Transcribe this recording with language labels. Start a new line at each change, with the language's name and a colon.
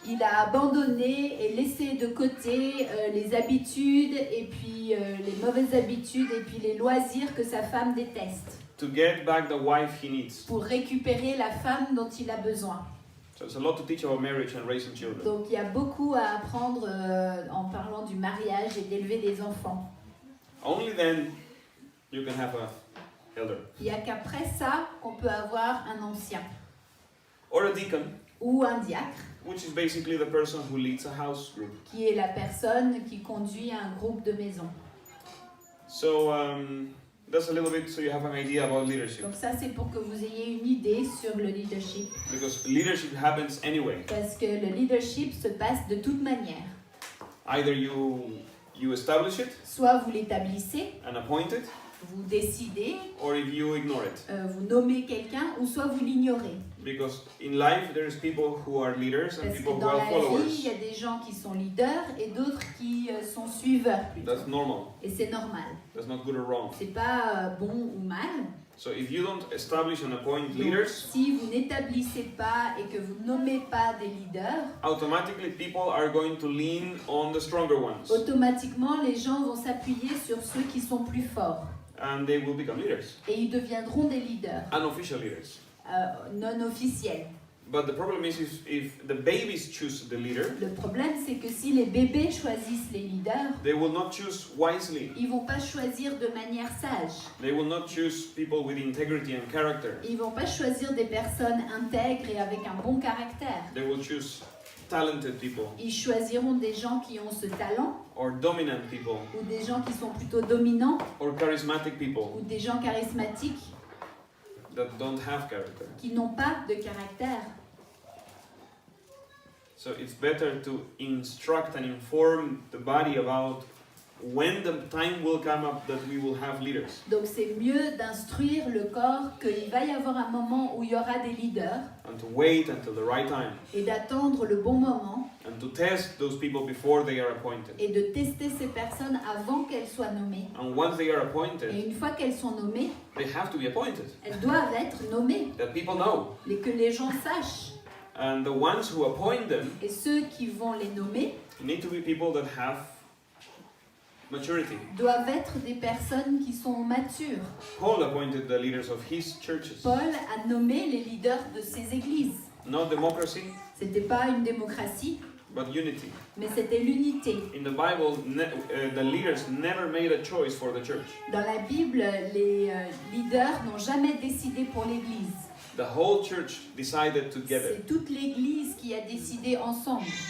French: il a abandonné et laissé de côté les habitudes et puis les mauvaises habitudes et puis les loisirs que sa femme déteste
English: To get back the wife he needs.
French: pour récupérer la femme dont il a besoin.
English: So there's a lot to teach about marriage and raising children.
French: Donc il y a beaucoup à apprendre en parlant du mariage et d'élever des enfants.
English: Only then you can have a elder.
French: Il n'y a qu'après ça qu'on peut avoir un ancien
English: Or a deacon,
French: ou un diacre,
English: which is basically the person who leads a house group.
French: qui est la personne qui conduit un groupe de maison.
English: So that's a little bit so you have an idea about leadership.
French: Donc ça c'est pour que vous ayez une idée sur le leadership.
English: Because leadership happens anyway.
French: Parce que le leadership se passe de toute manière.
English: Either you establish it
French: Soit vous l'établissez,
English: and appoint it,
French: vous décidez,
English: or if you ignore it.
French: vous nommez quelqu'un, ou soit vous l'ignorez.
English: Because in life there is people who are leaders and
French: Parce
English: people
French: que dans
English: are
French: la vie, il
English: followers.
French: y a des gens qui sont leaders et d'autres qui sont suiveurs plutôt.
English: That's normal.
French: Et c'est normal.
English: That's not good or wrong.
French: C'est pas bon ou mal,
English: So if you don't establish and appoint
French: Donc,
English: leaders,
French: si vous n'établissez pas et que vous nommez pas des leaders,
English: automatically people are going to lean on the stronger ones,
French: automatiquement les gens vont s'appuyer sur ceux qui sont plus forts
English: and they will become leaders,
French: et ils deviendront des leaders
English: unofficial leaders.
French: non officiels.
English: But the problem is if the babies choose the leader,
French: Le problème, c'est que si les bébés choisissent les leaders,
English: they will not choose wisely.
French: ils vont pas choisir de manière sage.
English: They will not choose people with integrity and character.
French: Ils vont pas choisir des personnes intègres et avec un bon caractère.
English: They will choose talented people
French: Ils choisiront des gens qui ont ce talent,
English: or dominant people
French: ou des gens qui sont plutôt dominants,
English: or charismatic
French: ou
English: people
French: des gens charismatiques
English: that don't have character.
French: qui n'ont pas de caractère.
English: So it's better to instruct and inform the body about when the time will come up that we will have leaders,
French: Donc c'est mieux d'instruire le corps qu'il va y avoir un moment où il y aura des leaders
English: and to wait until the right time,
French: et d'attendre le bon moment
English: and to test those people before they are appointed.
French: et de tester ces personnes avant qu'elles soient nommées.
English: And once they are
French: Et
English: appointed,
French: une fois qu'elles sont nommées,
English: they have to be appointed,
French: elles doivent être nommées
English: that people know.
French: et que les gens sachent.
English: And the ones who appoint them
French: Et ceux qui vont les nommer
English: need to be people that have maturity.
French: doivent être des personnes qui sont matures.
English: Paul appointed the leaders of his churches.
French: Paul a nommé les leaders de ses églises.
English: Not democracy,
French: C'était pas une démocratie,
English: but unity.
French: mais c'était l'unité.
English: In the Bible, the leaders never made a choice for the church.
French: Dans la Bible, les leaders n'ont jamais décidé pour l'église.
English: The whole church decided together.
French: C'est toute l'église qui a décidé ensemble.